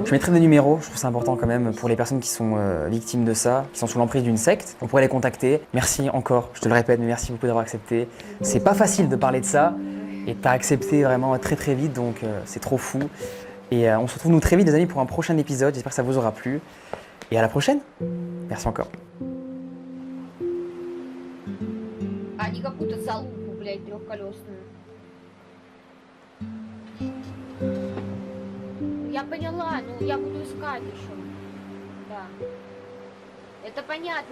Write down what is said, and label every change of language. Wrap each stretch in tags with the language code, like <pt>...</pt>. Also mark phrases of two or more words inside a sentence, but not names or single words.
<fr>Je mettrai des numéros, je trouve ça important quand même pour les personnes qui sont victimes de ça, qui sont sous l'emprise d'une secte. On pourrait les contacter. Merci encore, je te le répète, mais merci beaucoup d'avoir accepté. C'est pas facile de parler de ça et t'as accepté vraiment très vite, donc c'est trop fou. Et on se retrouve nous très vite les amis pour un prochain épisode, j'espère que ça vous aura plu. Et à la prochaine. Merci encore.</fr> <ru>А не какую-то залупу, блядь, трехколесную. Я поняла, ну я буду искать еще. Да. Это понятно.</ru>